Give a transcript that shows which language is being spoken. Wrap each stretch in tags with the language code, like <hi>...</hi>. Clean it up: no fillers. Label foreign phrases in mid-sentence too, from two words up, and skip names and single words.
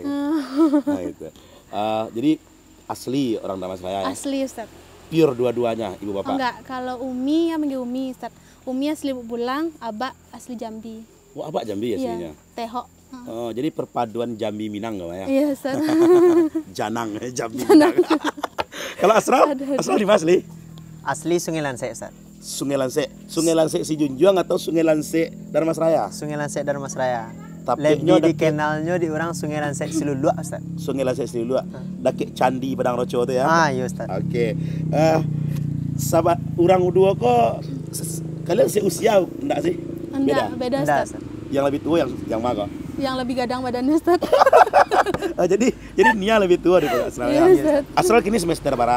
<id>Nah, itu. Jadi asli orang Dharmasraya ya? Asli, Ustaz. Pure dua-duanya ibu bapak? Oh, enggak, kalau Umi ya manggil Umi, Ustaz. Umi asli Lubuk Bulang, Abak asli Jambi. Wah, abak Jambi aslinya? Iya, Tehok. Oh, jadi perpaduan Jambi Minang gak ya? Iya, Ustaz. Janang, Jambi Minang. Kalau Asral di mana asli? Asli Sungai Lansek, Ustaz. Sungai Lansek si Junjuang atau Sungai Lansek Dharmasraya? Sungai Lansek Dharmasraya. Tapi Lebih dikenalnya di orang Sungai Lansek Siluluak, Ustaz. Sungai Lansek Siluluak. Daki Candi Padang Roco itu ya? Iya, Ustaz. Oke. Sahabat orang dua kok kalian seusia enggak sih? Beda, Ustaz. Yang lebih tua yang mana kok? Yang lebih gadang badannya, Ustaz. jadi Nia lebih tua daripada Asral ya? Iya, Ustaz. Asral kini semester berapa?</id>